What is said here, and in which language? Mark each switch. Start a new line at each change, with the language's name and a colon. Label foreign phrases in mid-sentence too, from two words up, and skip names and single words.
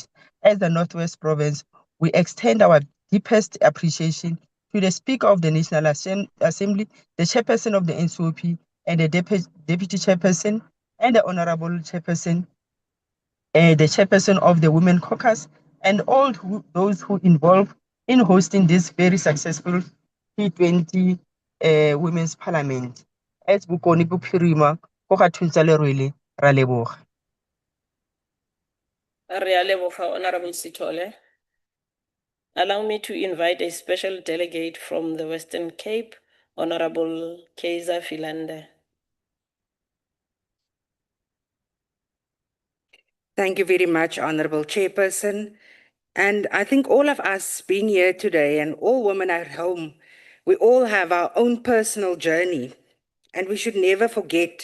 English: As the Northwest Province, we extend our deepest appreciation to the Speaker of the National Assembly, the Chairperson of the NCOP, and the Deputy Chairperson, and the Honorable Chairperson, the Chairperson of the Women Caucus, and all those who involved in hosting this very successful P20 Women's Parliament.
Tswana: As Bokoni Bophirima, go ga thuntsa lerwele, ra leboga. Re a leboga, Honorable Sithole.
English: Allow me to invite a special delegate from the Western Cape, Honorable Kaiser Philander. Thank you very much, Honorable Chairperson. And I think all of us being here today and all women at home, we all have our own personal journey and we should never forget.